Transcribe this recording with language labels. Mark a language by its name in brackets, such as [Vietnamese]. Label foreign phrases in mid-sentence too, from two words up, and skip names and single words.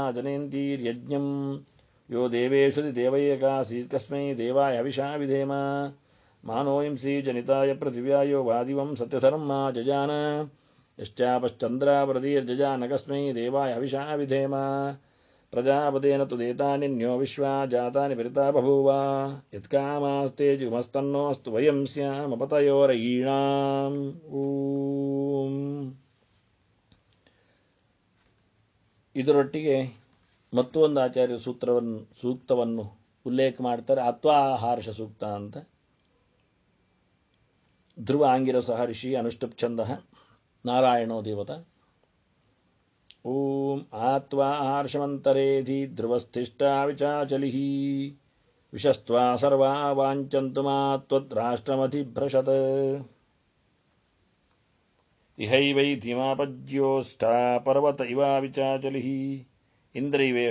[Sanskrit] ಜನಯಂತೀರ್ಯಜ್ಞಂ ಯೋ ದೇವೇಶು ದೇವೈಕಾಸೀತ್ ಕಸ್ಮೈ ದೇವಾಯ ಹವಿಷಾ ವಿಧೇಮ ಮಾನೋಯಂಸಿ ಜನಿತಾಯ ಪೃಥಿವ್ಯಾ ಯೋ ವಾದಿವಂ ಸತ್ಯಧರ್ಮಾ ಜಜಾನ ಯಶ್ಚಾಪಶ್ಚಂದ್ರಾವೃತಿರ್ಜಜಾನ ಕಸ್ಮೈ ದೇವಾಯ ಹವಿಷಾ ವಿಧೇಮ ಪ್ರಜಾಪತೇನ ತು ದೇತಾನಿನ್ಯೋ ವಿಶ್ವಾ ಜಾತಾನಿ ಪರಿತಾ ಬಭೂವ ಯತ್ಕಾಮಾಸ್ತೆ ಜುಮಸ್ತನ್ನೋಸ್ತು ವಯಂ ಸ್ಯಾಮಪತಯೋರಯೀಣಾಂ. ಓಂ. [Kannada] ಇದರೊಟ್ಟಿಗೆ ಮತ್ತೊಂದು ಆಚಾರ್ಯ ಸೂಕ್ತವನ್ನು ಉಲ್ಲೇಖ ಮಾಡ್ತಾರೆ, ಅತ್ವಾಹಾರ್ಷ ಸೂಕ್ತ ಅಂತ. [Sanskrit] ಧ್ರುವ ಆಂಗಿರಸಃ ಋಷಿ ಅನುಷ್ಠುಪ್ ಛಂದಃ ನಾರಾಯಣೋ ದೇವತ. ಓಂ ಆತ್ವಾಹಾರ್ಷಮಂತರೇಧಿ ಧ್ರುವಸ್ಥಿಷ್ಟಾ ವಿಚಾಚಲಿಃ ವಿಶಸ್ತ್ವಾ ಸರ್ವಾ ವಾಂಚಂತು ಮಾತ್ವದ್ರಾಷ್ಟ್ರಮಧಿಭ್ರಶತ್ ಇಹೈವೈಧಿಮಾಪಜ್ಯೋಷ್ಠಾ ಪರ್ವತ ಇವಾ ವಿಚಾಚಲಿಃ ಇಂದ್ರೈವೇಹ